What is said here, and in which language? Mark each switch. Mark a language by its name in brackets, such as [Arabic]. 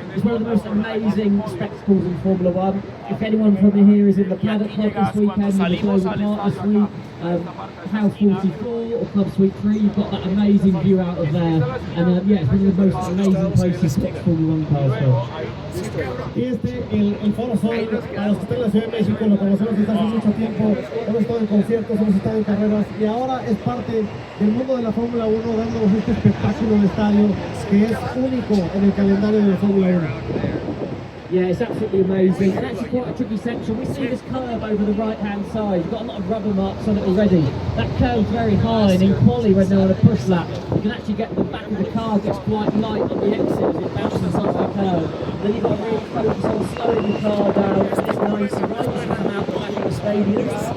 [English] It's one of the most amazing spectacles in Formula 1. If anyone from here is in the Paddock Club this weekend, in the Global Partner Suite, House 44 or Club Suite 3, you've got that amazing view out of there. And yeah, it's one of the most amazing places to pick Formula 1 cars for. [Spanish] Y el Foro Sol, para los que están en la Ciudad de México, lo conocemos desde hace mucho tiempo, hemos estado en conciertos, hemos estado en carreras, y ahora es parte del mundo de la Fórmula 1, dándonos este espectáculo de estadio que es único en el calendario de la Fórmula 1. [English] Yeah, it's absolutely amazing, and actually quite a tricky section. We see this curve over the right-hand side. You've got a lot of rubber marks on it already. That curve's very high, and in quali, when they're on a push lap, you can actually get the back of the car gets quite light on the exit as it bounces off the curve. Then you've got to really focus on slowing the car down. It's 90 right as you come out the back of the stadium.